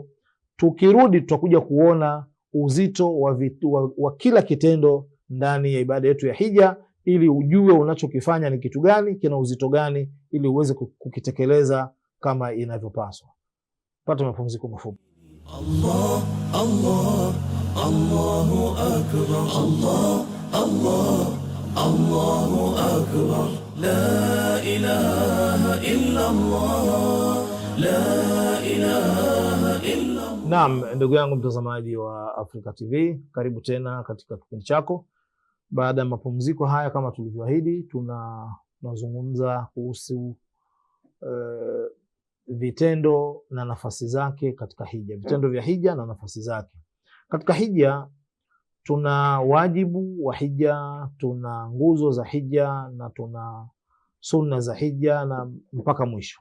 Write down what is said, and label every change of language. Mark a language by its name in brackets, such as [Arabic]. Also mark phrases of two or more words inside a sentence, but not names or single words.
[Swahili] Tukirudi tutakuja kuona uzito wa kila kitendo ndani ya ibada yetu ya hija, ili ujue unachokifanya ni kitu gani, kina uzito gani, ili uweze kukitekeleza kama inavyopaswa. Pata mapumziko mafupi. [Arabic] الله الله الله أكبر، الله الله الله أكبر، لا إله إلا الله، لا إله إلا الله. [Swahili] Naam, ndugu yangu mtazamaji wa Africa TV, karibu tena katika kipindi chako. Baada ya mapumziko haya, kama tulivyoahidi, tunazungumza kuhusu vitendo na nafasi zake katika hija. Vitendo vya hija na nafasi zake katika hija. Tuna wajibu wa hija, tuna nguzo za hija, na tuna sunna za hija, na mpaka mwisho.